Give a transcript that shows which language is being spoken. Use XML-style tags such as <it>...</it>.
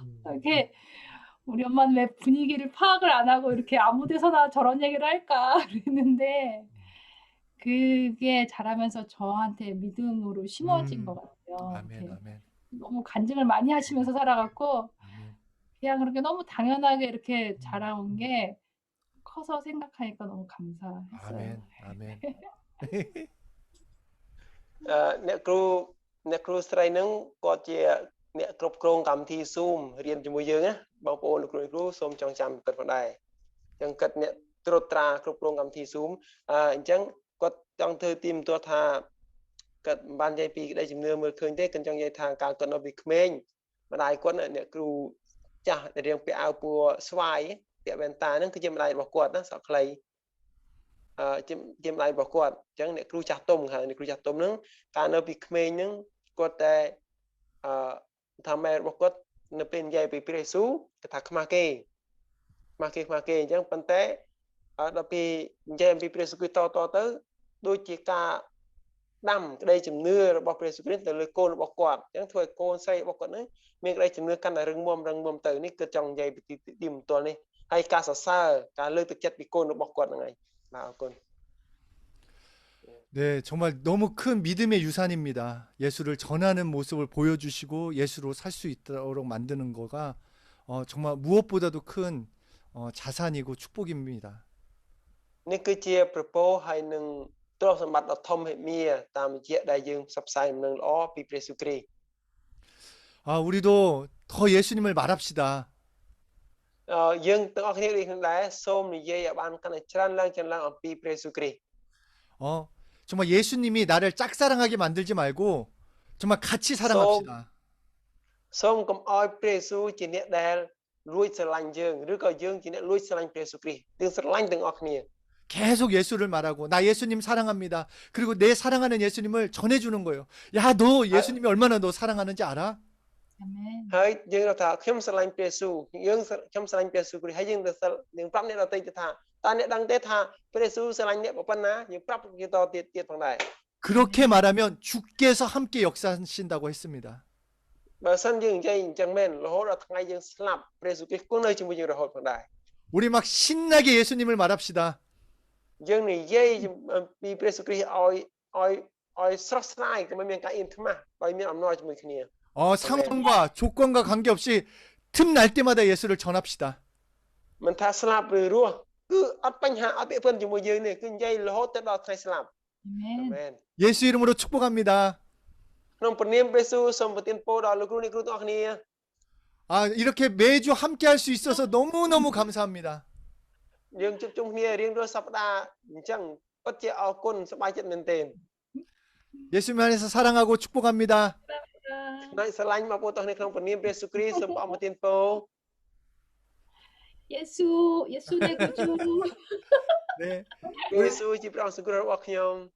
<ko>이렇게 우리 엄마는 왜 분위기를 파악을 안 하고 이렇게 아무 데서나 저런 얘기를 할까 그랬는데 그게 자라면서 저한테 믿음으로 심어진 것 같아요. 아멘, 아멘. 너무 간증을 많이 하시면서 살아갔고 그냥 그렇게 너무 당연하게 이렇게 자라온 게 커서 생각하니까 너무 감사했어요. 아멘, 아멘.</ko> <km>អ្នកគ្រូស្រីនឹងគាត់ជាអ្នកគ្រប់គ្រងកម្មវិធី Zoom រៀនជាមួយយើងណាបងប្អូនលោកគ្រូសូមចងចាំគិតផងដែរអញ្ចឹងគិតអ្នកត្រួតត្រាគ្រប់គ្រងកម្មវិធី Zoom អញ្ចឹងគាត់ចង់ធ្វើទីមទាត់ថាគាត់មិនបាននិយាយពីក្តីជំនឿមើលឃើញទេគាត់ចង់និយាយថាការគាត់នៅពីក្មេងម្ដាយគាត់អ្នកគ្រូចាស់ដែលរៀងពាក់អាវពណ៌ស្វាយពាក់វ៉ែនតាហ្នឹងគឺជាម្ដាយរបស់គាត់ណាសក់ខ្លី ជាម្ដាយរបស់គាត់អញ្ចឹងអ្នកគ្រូចាស់ទុំហើយអ្នកគ្រូចាស់ទុំហ្នឹងកាលនៅពីក្មេងហ្នឹងគាត់តែថាម៉ែរបស់គាត់នៅពេលនិយាយពីព្រះយេស៊ូវគាត់ថាខ្មាស់គេអញ្ចឹងប៉ុន្តែដល់ពេលនិយាយអំពីព្រះយេស៊ូវគ្រីស្ទតទៅដូចជាការដាំក្តីជំនឿរបស់ព្រះយេស៊ូវគ្រីស្ទទៅលើកូនរបស់គាត់អញ្ចឹងធ្វើឲ្យកូនស្រីរបស់គាត់ហ្នឹងមានក្តីជំនឿកាន់តែរឹងមាំទៅនេះគឺចង់និយាយពីទីបន្ទាល់នេះហើយការសរសើរការលើកទឹកចិត្តពីកូនរបស់គាត់ហ្នឹងឯងបាទអរគុណ</km> <ko>네, 정말 너무 큰 믿음의 유산입니다. 예수를 전하는 모습을 보여주시고 예수로 살 수 있도록 만드는 거가 정말 무엇보다도 큰 자산이고 축복입니다.</ko> <km>នេះគឺជាប្រពោហើយនឹងទ្រព្យសម្បត្តិដ៏ធំហិមាតាមរយៈដែលយើងផ្សព្វផ្សាយដំណឹងល្អពីព្រះយេស៊ូវគ្រីស្ទ</km> <ko>우리도 더 예수님을 말합시다.</ko> <km>យើងទាំងអស់គ្នាដូចគ្នាដែរសូមនិយាយឲ្យបានកាន់តែច្រើនឡើងអំពីព្រះយេស៊ូវគ្រីស្ទ</km> <ko>정말 예수님이 나를 짝사랑하게 만들지 말고 정말 같이 사랑합시다.</ko> <km>សូមកុំឲ្យព្រះយេស៊ូវជាអ្នកដែលលួចស្រឡាញ់យើងឬក៏យើងជាអ្នកលួចស្រឡាញ់ព្រះយេស៊ូវគ្រីស្ទយើងស្រឡាញ់ទាំងអស់គ្នា</km> <ko>계속 예수를 말하고 나 예수님 사랑합니다. 그리고 내 사랑하는 예수님을 전해주는 거예요. 야, 너 예수님이 얼마나 너 사랑하는지 알아? 아멘.</ko> <km>ហើយយើងថាខ្ញុំស្រឡាញ់ព្រះយេស៊ូវខ្ញុំស្រឡាញ់ព្រះយេស៊ូវគ្រីស្ទហើយយើងប្រាប់អ្នកដទៃទៅថាតើអ្នកដឹងទេថាព្រះយេស៊ូវស្រឡាញ់អ្នកប៉ុណ្ណាយើងប្រាប់គេតទៀតផងដែរ</km> <ko>그렇게 말하면 주께서 함께 역사하신다고 했습니다.</ko> <km>បើសិនយើងនិយាយអញ្ចឹងមែនរហូតដល់ថ្ងៃយើងស្លាប់ព្រះយេស៊ូវគ្រីស្ទគង់នៅជាមួយយើងរហូតផងដែរ</km> <ko>우리 막 신나게 예수님을 말합시다.</ko> <km>យើងនិយាយពីព្រះយេស៊ូវគ្រីស្ទឲ្យស្រស់ស្រាយក៏មិនមានការអៀនខ្មាស់ដោយមានអំណរជាមួយគ្នា</km> <ko>상황과 조건과 관계없이 틈날 때마다 예수를 전합시다.</ko> <km>មិនថាស្លាប់ឬរស់គឺអត់បញ្ហាអត់ពាក្យពិនជាមួយយើងនេះគឺនិយាយរហូតទៅដល់ថ្ងៃស្លាប់</km> <ko>아멘.</ko> <km>មែន</km> <ko>예수 이름으로 축복합니다.</ko> <km>ក្នុងព្រះនាមព្រះយេស៊ូវសូមប្រទានពរដល់លោកគ្រូអ្នកគ្រូទាំងអស់គ្នា</km> <ko>이렇게 매주 함께 할 수 있어서 너무너무 감사합니다.</ko> <km>យើងជួបជុំគ្នារៀងរាល់សប្តាហ៍អញ្ចឹងពិតជាអរគុណសប្បាយចិត្តមែនទែន</km> <ko>예수님 안에서 사랑하고 축복합니다.</ko> <km>ហើយស្រឡាញ់បងប្អូនទាំងអស់គ្នាក្នុងព្រះនាមព្រះយេស៊ូវគ្រីស្ទសូមព្រះអង្គប្រទានពរ</km> <ko>예수 내 구주. 네,</ko> <km>ព្រះយេស៊ូវជាព្រះអង្គសង្គ្រោះរបស់ខ្ញុំ</km>